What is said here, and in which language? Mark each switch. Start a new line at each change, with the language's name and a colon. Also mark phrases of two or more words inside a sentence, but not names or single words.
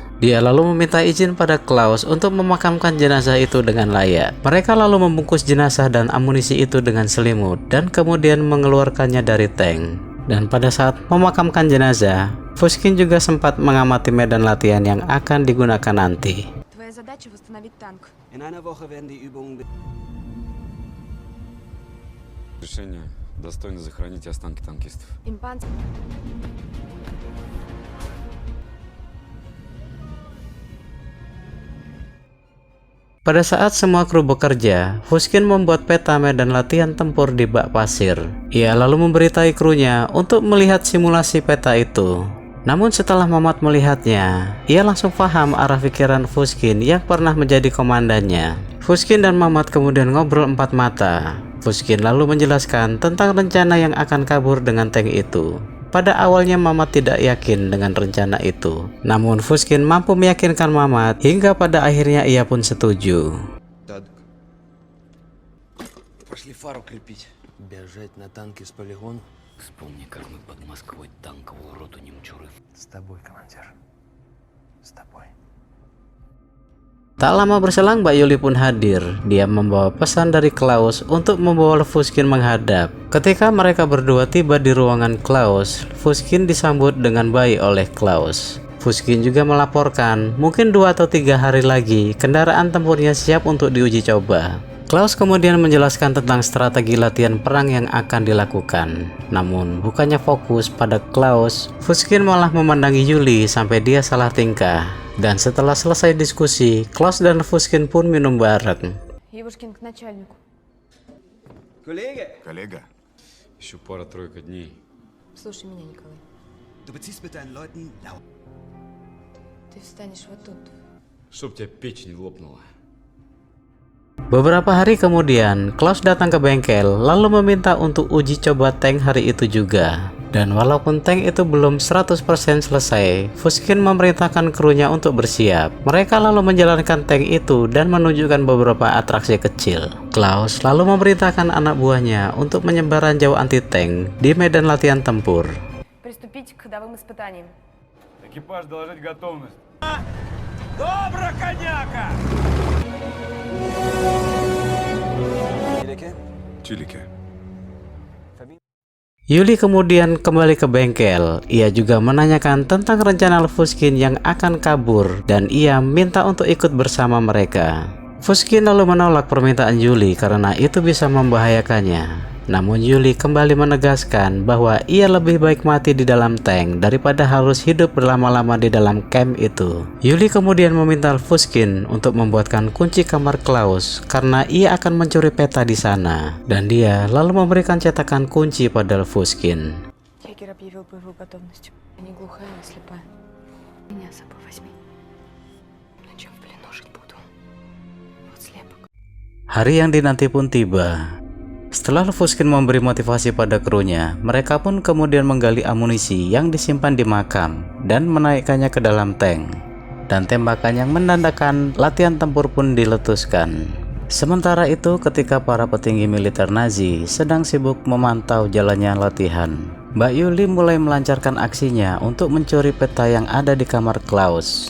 Indonesian: Dia lalu meminta izin pada Klaus untuk memakamkan jenazah itu dengan layak. Mereka lalu membungkus jenazah dan amunisi itu dengan selimut dan kemudian mengeluarkannya dari tank. Dan pada saat memakamkan jenazah, Pushkin juga sempat mengamati medan latihan yang akan digunakan nanti.
Russian: Решение достойно захоронить останки танкистов.
Indonesian: Pada saat semua kru bekerja, Pushkin membuat peta medan latihan tempur di bak pasir. Ia lalu memberitahu krunya untuk melihat simulasi peta itu. Namun setelah Mamat melihatnya, ia langsung paham arah pikiran Pushkin yang pernah menjadi komandannya. Pushkin dan Mamat kemudian ngobrol 4 mata. Pushkin lalu menjelaskan tentang rencana yang akan kabur dengan tank itu. Pada awalnya Mamat tidak yakin dengan rencana itu. Namun Pushkin mampu meyakinkan Mamat hingga pada akhirnya ia pun setuju.
Russian: Пошли фару крепить. Бежать на танке с полигона? Вспомни, как мы под Москвой танковую роту немчуры. С тобой, командир. С тобой.
Indonesian: Tak lama berselang, Mbak Yuli pun hadir. Dia membawa pesan dari Klaus untuk membawa Fuskin menghadap. Ketika mereka berdua tiba di ruangan Klaus, Fuskin disambut dengan baik oleh Klaus. Fuskin juga melaporkan mungkin 2 atau 3 hari lagi kendaraan tempurnya siap untuk diuji coba. Klaus kemudian menjelaskan tentang strategi latihan perang yang akan dilakukan. Namun bukannya fokus pada Klaus, Fuskin malah memandangi Yuli sampai dia salah tingkah. Dan setelah selesai diskusi, Klaus dan Fuskin pun minum bareng.
Russian: Ивушкин к начальнику. Коллега, Еще пара-тройка дней. Слушай меня, Николай.
German: Du beziehst mit deinen Leuten laut.
Russian: Ты встанешь вот тут. Чтоб тебя печень лопнула.
Indonesian: Beberapa hari kemudian, Klaus datang ke bengkel lalu meminta untuk uji coba tank hari itu juga. Dan walaupun tank itu belum 100% selesai, Fuskin memerintahkan krunya untuk bersiap. Mereka lalu menjalankan tank itu dan menunjukkan beberapa atraksi kecil. Klaus lalu memerintahkan anak buahnya untuk menyebar ranjau anti-tank di medan latihan tempur.
Russian: Приступить к ходовым испытаниям. Экипаж доложить готовность. Добро, коняка! Чилики.
Indonesian: Yuli kemudian kembali ke bengkel. Ia juga menanyakan tentang rencana Fuskin yang akan kabur dan ia minta untuk ikut bersama mereka. Fuskin lalu menolak permintaan Yuli karena itu bisa membahayakannya. Namun Yuli kembali menegaskan bahwa ia lebih baik mati di dalam tank daripada harus hidup berlama-lama di dalam camp itu. Yuli kemudian meminta Fuskin untuk membuatkan kunci kamar Klaus karena ia akan mencuri peta di sana. Dan dia lalu memberikan cetakan kunci pada Fuskin.
Russian: Егерь объявил боевую готовность. Я не глухая, не слепая. Меня с собой возьми. Ночью в плену жить буду. Вот слепок.
Indonesian: Hari yang dinanti pun tiba. Setelah Fuskin memberi motivasi pada krunya, mereka pun kemudian menggali amunisi yang disimpan di makam dan menaikkannya ke dalam tank. Dan tembakan yang menandakan latihan tempur pun diletuskan. Sementara itu, ketika para petinggi militer Nazi sedang sibuk memantau jalannya latihan, Mbak Yuli mulai melancarkan aksinya untuk mencuri peta yang ada di kamar Klaus.